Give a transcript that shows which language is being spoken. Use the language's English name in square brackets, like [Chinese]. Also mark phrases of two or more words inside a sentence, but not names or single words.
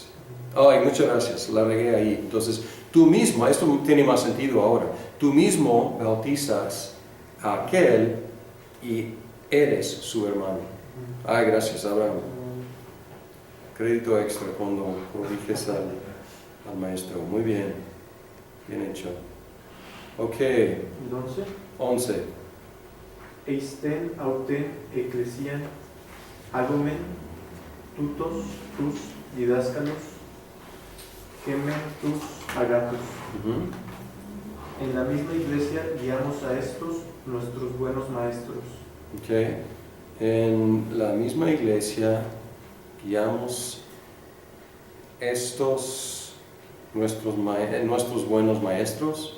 [Spanish] Ay, muchas gracias, la regué ahí, entonces tú mismo, esto tiene más sentido ahora, tú mismo bautizas a aquel y eres su hermano. Ay, gracias Abraham. Crédito extra cuando corriges al maestro. Muy bien, bien hecho. Ok, Entonces, 11. [Greek] εἰς τὴν αὐτὴν ἐκκλησίαν ἄγομεν τούτους, τοὺς διδασκάλους ἡμῶν τοὺς ἀγαθούς. [Spanish] Ujú. En la misma iglesia guiamos a estos nuestros buenos maestros. Ok. En la misma iglesia guiamos estos nuestros buenos maestros.